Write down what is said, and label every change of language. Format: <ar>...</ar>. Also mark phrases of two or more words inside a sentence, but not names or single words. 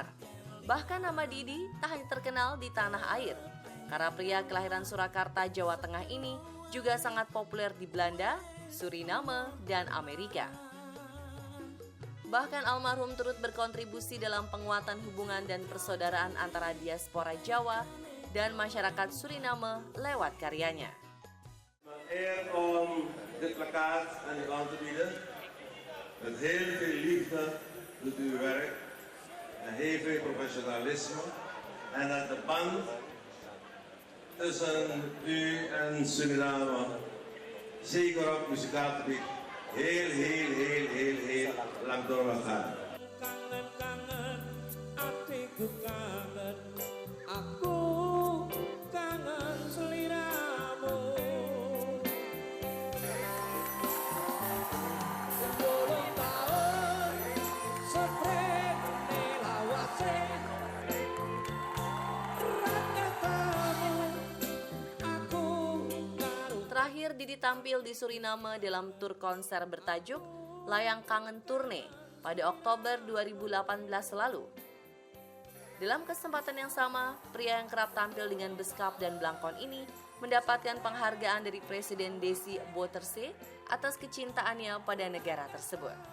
<id>Bahkan nama Didi tak hanya terkenal di tanah air, karena pria kelahiran Surakarta, Jawa Tengah ini juga sangat populer di Belanda, Suriname, dan Amerika. Bahkan almarhum turut berkontribusi dalam penguatan hubungan dan persaudaraan antara diaspora Jawa dan masyarakat Suriname lewat karyanya.</id> <nl>Eer om dit plakkaat aan u aan te bieden. Met heel veel liefde doet u uw werk en heel veel professionalisme. En dat de band tussen u en Suriname zeker op muzikaal gebied heel lang door mag gaan.</nl> <jv>Kangen, hatiku kangen, aku kangen seliramu. 10 tahun seprene lawase, erat katamu, aku karo.</jv> <id>Terakhir Didi tampil di Suriname dalam tur konser bertajuk Layang Kangen Tourne pada Oktober 2018 lalu. Dalam kesempatan yang sama, pria yang kerap tampil dengan beskap dan blangkon ini mendapatkan penghargaan dari Presiden Desi Bouterse atas kecintaannya pada negara tersebut.</id>